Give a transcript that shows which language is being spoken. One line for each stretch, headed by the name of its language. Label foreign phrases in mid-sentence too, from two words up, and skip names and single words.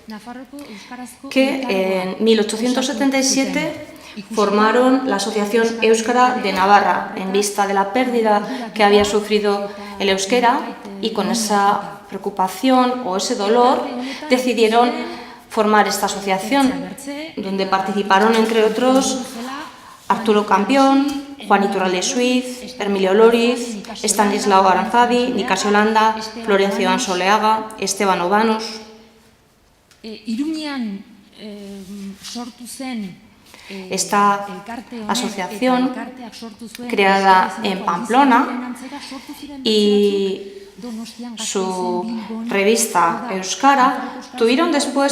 Spanish: que en 1877 formaron la Asociación Euskara de Navarra en vista de la pérdida que había sufrido el euskera, y con esa preocupación o ese dolor decidieron formar esta asociación, donde participaron entre otros Arturo Campión, Juan Iturralde Suiz, Emilio Loriz, Estanislao Aranzadi, Nicasio Landa, Florencio Ansoleaga, Esteban Obanos. Esta asociación, creada en Pamplona, y su revista Euskara tuvieron después